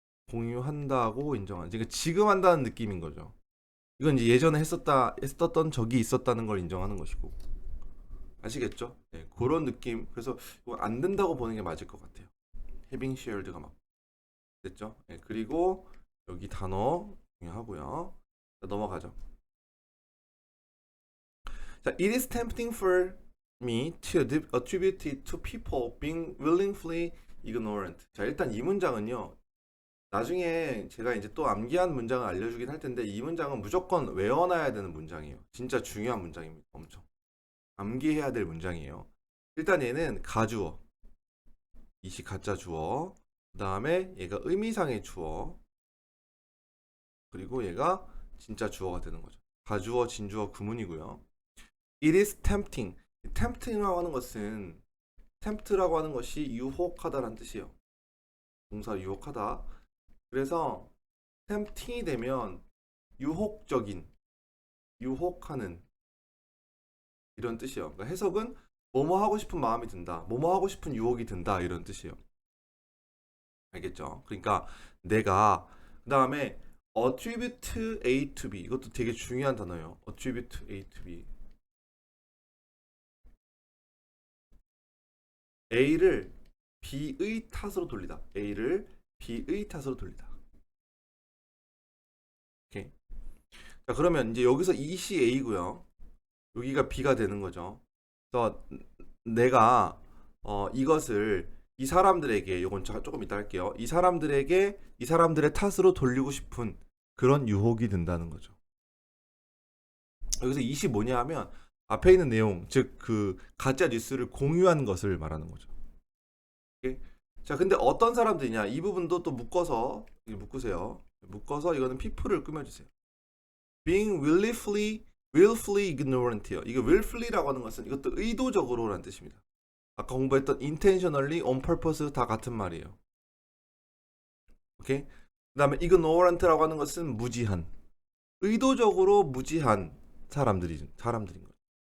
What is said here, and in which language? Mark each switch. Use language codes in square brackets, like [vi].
[ko] 공유한다고 인정한다. 그러니까 지금 한다는 느낌인 거죠. 이건 이제 예전에 했었던 적이 있었다는 걸 인정하는 것이고. 아시겠죠? 네, 그런 느낌. 그래서 이거 안 된다고 보는 게 맞을 것 같아요. [en] having shared [ko] 가 막 됐죠? 네, 그리고 여기 단어 중요하고요. [en] 자, 넘어가죠. 자, it is tempting for me to attribute it to people being willingly ignorant. [ko] 자, 일단 이 문장은요. 나중에 제가 이제 또 암기한 문장을 알려주긴 할 텐데 이 문장은 무조건 외워놔야 되는 문장이에요. 진짜 중요한 문장입니다. 엄청. 암기해야 될 문장이에요. 일단 얘는 가주어. 이시 가짜 주어. 그 다음에 얘가 의미상의 주어. 그리고 얘가 진짜 주어가 되는 거죠. 가주어, 진주어, 구문이고요. [en] It is tempting. [ko] tempting이라고 하는 것은 tempt라고 하는 것이 유혹하다라는 뜻이에요. 동사 유혹하다. 그래서 tempting이 되면 유혹적인, 유혹하는 이런 뜻이에요. 그러니까 해석은 뭐뭐 하고 싶은 마음이 든다, 뭐뭐 하고 싶은 유혹이 든다 이런 뜻이에요. 알겠죠? 그러니까 내가 그 다음에 attribute A to B 이것도 되게 중요한 단어예요. attribute A to B A를 B의 탓으로 돌리다. A를 B의 탓으로 돌리다. 오케이. 자, 그러면 이제 여기서 이시 A고요. 여기가 B가 되는 거죠. 그래서 내가 이것을 이 사람들에게 이건 조금 이따 할게요. 이 사람들에게 이 사람들의 탓으로 돌리고 싶은 그런 유혹이 든다는 거죠. 여기서 이시 뭐냐 하면 앞에 있는 내용, 즉 그 가짜 뉴스를 공유한 것을 말하는 거죠. 오케이? 자, 근데 어떤 사람들이냐? 이 부분도 또 묶어서 묶으세요. 묶어서 이거는 people을 꾸며주세요. [en] being willfully ignorant요. [ko] 이게 willfully라고 하는 것은 이것도 의도적으로라는 뜻입니다. 아까 공부했던 intentionally, on purpose 다 같은 말이에요. 오케이? 그 다음에 ignorant라고 하는 것은 무지한, 의도적으로 무지한 사람들인 거죠.